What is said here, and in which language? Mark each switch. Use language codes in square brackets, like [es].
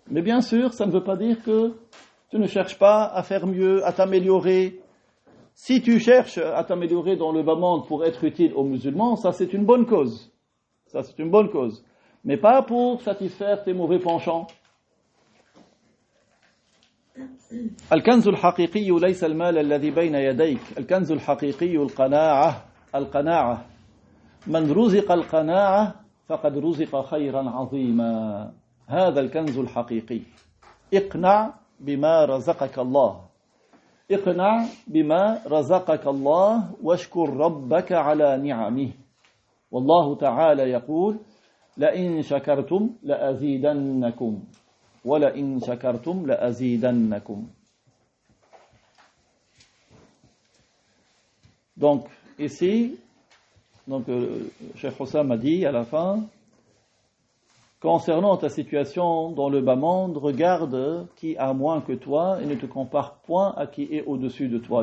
[fr] Mais bien sûr, ça ne veut pas dire que tu ne cherches pas à faire mieux, à t'améliorer. Si tu cherches à t'améliorer dans le bas monde pour être utile aux musulmans, ça c'est une bonne cause. Ça c'est une bonne cause. Mais pas pour satisfaire tes mauvais penchants. [ar] الكنز الحقيقي ليس المال الذي بين يديك الكنز الحقيقي القناعة من رزق القناعة فقد رزق خيرا عظيما هذا الكنز الحقيقي اقنع بما رزقك الله اقنع بما رزقك الله واشكر ربك على نعمه والله تعالى يقول لئن شكرتم لأزيدنكم وَلَئِن شَكَرْتُمْ لَأَزِيدَنَّكُمْ. [fr] Donc, ici, Cheikh Hossam a dit à la fin, concernant ta situation dans le bas monde, regarde qui a moins que toi et ne te compare point à qui est au-dessus de toi.